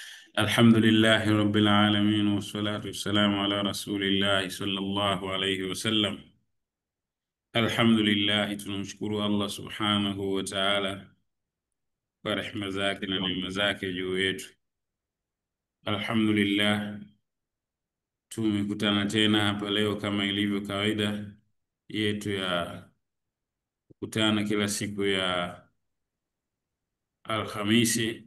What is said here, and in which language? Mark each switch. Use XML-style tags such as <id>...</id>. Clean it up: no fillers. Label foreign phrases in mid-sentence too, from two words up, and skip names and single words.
<ar>الحمد لله رب العالمين والصلاة والسلام على رسول الله صلى الله عليه wasallam.</ar> <sw>Alhamdulillah, tunamshukuru</sw> <ar>الله سبحانه وتعالى</ar> <sw>kwa rehema zake na neema zake juu yetu. Alhamdulillah, tumekutana tena hapa leo kama ilivyo kawaida yetu ya kukutana kila siku ya Alhamisi.</sw>